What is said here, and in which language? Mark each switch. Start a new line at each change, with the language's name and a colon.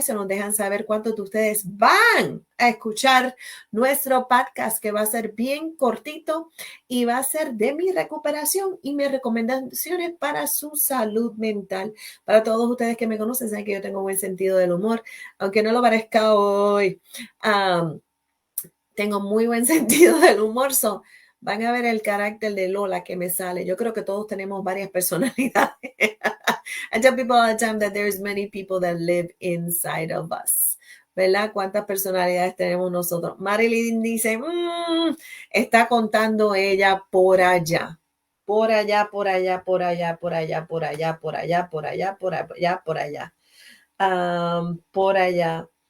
Spanish: Se nos dejan saber cuántos de ustedes van a escuchar nuestro podcast, que va a ser bien cortito y va a ser de mi recuperación y mis recomendaciones para su salud mental. Para todos ustedes que me conocen, saben que yo tengo buen sentido del humor, aunque no lo parezca hoy. Tengo muy buen sentido del humor, van a ver el carácter de Lola que me sale. Yo creo que todos tenemos varias personalidades.
English: I tell people all the time that there's many people that live inside of us.
Spanish: ¿Verdad? ¿Cuántas personalidades tenemos nosotros? Marilyn dice, está contando ella por allá. Por allá, por allá, por allá, por allá, por allá, por allá, por allá, por allá, por allá. Por allá.